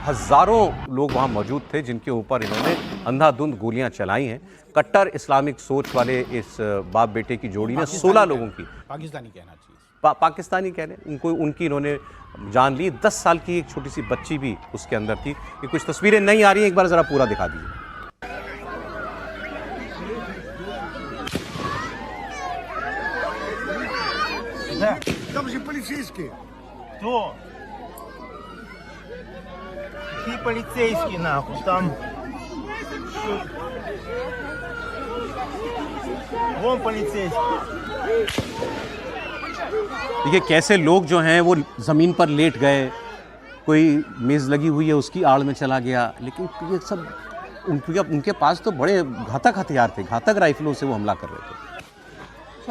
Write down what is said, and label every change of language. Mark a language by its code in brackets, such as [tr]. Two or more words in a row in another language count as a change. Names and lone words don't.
[hi] हज़ारों लोग वहाँ मौजूद थे जिनके ऊपर इन्होंने अंधाधुंध गोलियाँ चलाई हैं। कट्टर इस्लामिक सोच वाले इस बाप बेटे की जोड़ी ने 16 लोगों की, पाकिस्तानी कहना चाहिए, पाकिस्तानी कह रहे हैं, उनकी इन्होंने जान ली। 10 साल की एक छोटी सी बच्ची भी उसके अंदर थी। ये कुछ तस्वीरें नहीं आ रही हैं, एक बार ज़रा पूरा दिखा दीजिए। [ru] Там же полицейские. Кто? Какие полицейские нахуй? Там... Вон полицейские. [hi] देखिए कैसे लोग जो हैं वो ज़मीन पर लेट गए, कोई मेज़ लगी हुई है उसकी आड़ में चला गया। लेकिन ये सब उनके पास तो बड़े घातक हथियार थे, घातक राइफलों से वो हमला कर रहे थे।